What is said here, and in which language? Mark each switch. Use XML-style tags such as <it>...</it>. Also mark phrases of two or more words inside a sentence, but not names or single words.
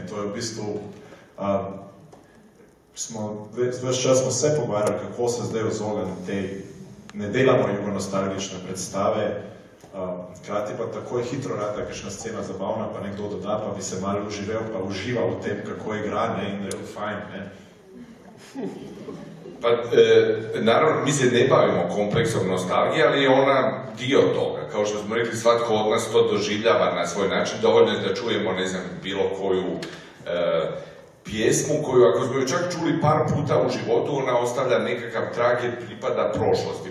<sl>To je v bistvu, ves čas smo se pogovarjali, kako se zdaj ozogam te, ne delamo jugonostalgične predstave, hkrati pa tako je hitro rata, kakšna scena zabavna, pa nekdo doda, pa bi se malo uživel, pa užival v tem, kako igra, ne, in je fajn, ne.</sl> <hr>Pa, naravno, mi se ne bavimo kompleksom nostalgije, ali je ona dio toga. Kao što smo rekli, svatko od nas to doživljava na svoj način. Dovoljno je da čujemo, ne znam, bilo koju pjesmu, koju ako smo ju čak čuli par puta u životu, ona ostavlja nekakav trag jer pripada prošlosti.</hr>